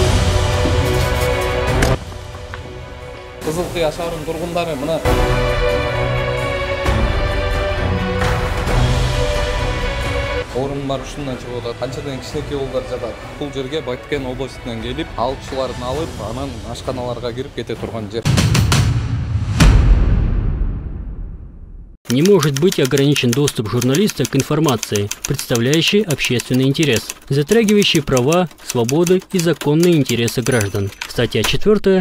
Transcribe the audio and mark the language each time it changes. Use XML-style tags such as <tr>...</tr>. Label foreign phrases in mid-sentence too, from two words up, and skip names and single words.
<ky>Кызылкыя шаарынын тургундары мына орун бар ушундан чыгып атат. Канчадан кичинекей уулдар жатат. Бул жерге Баткен областынан келип, алчыларын алып, анан ашканаларга кирип кете турган жер.</ky> <ru>Не может быть ограничен доступ журналиста к информации, представляющей общественный интерес, затрагивающей права, свободы и законные интересы граждан. Статья 4.</ru>